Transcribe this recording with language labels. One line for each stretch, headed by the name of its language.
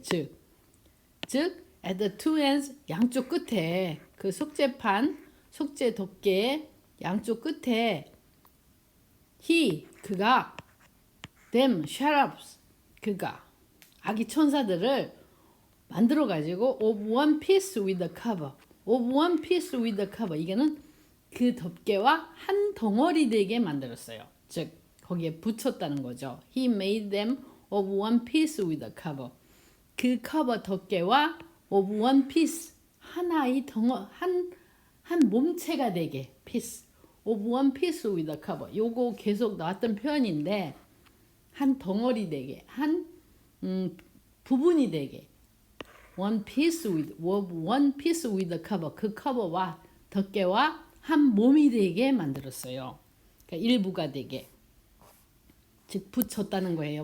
Korean: 즉
English: at the two ends
Korean: 양쪽 끝에 그 속죄판 속죄 덮개 양쪽 끝에 그가
English: them cherubs
Korean: 그가 아기 천사들을 만들어 가지고
English: of one piece with the cover
Korean: of one piece with the cover 이게는 그 덮개와 한 덩어리 되게 만들었어요. 즉 거기에 붙였다는 거죠.
English: He made them of one piece with the cover.
Korean: 그 커버 덮개와
English: of one piece
Korean: 하나의 한 몸체가 되게
English: piece of one piece with the cover.
Korean: 요거 계속 나왔던 표현인데 한 덩어리 되게 한 부분이 되게
English: one piece with the cover
Korean: 그 커버와 덮개와 한 몸이 되게 만들었어요. 그러니까 일부가 되게 즉 붙였다는 거예요.